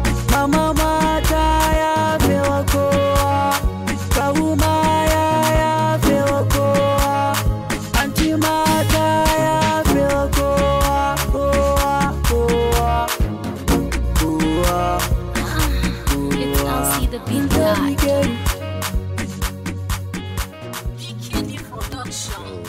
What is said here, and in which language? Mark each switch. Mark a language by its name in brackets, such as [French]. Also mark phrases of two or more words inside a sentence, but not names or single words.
[Hausa] Mama ma ta yafe wa kowa, kawu ma ya yafe wa kowa, anti ma ta yafe wa kowa, kowa, kowa, kowa, [English] Ah, it's kowa. L C the beat guy. Lil B K. B K Production.